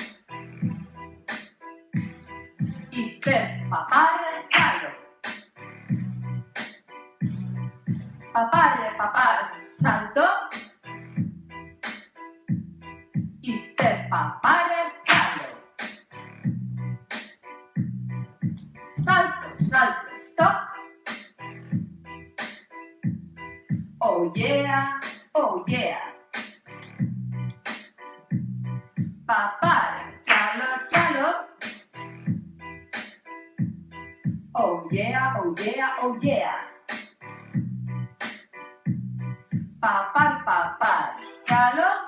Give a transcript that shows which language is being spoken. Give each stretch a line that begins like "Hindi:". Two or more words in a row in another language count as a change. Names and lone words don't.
Basque: Izter, paparre, txalo. Paparre, salto. Izter, paparre, txalo. Salto, stop.
English: Oh yeah.
Basque: Paparre, txalo.
English: Oh yeah.
Basque: Papar, txalo.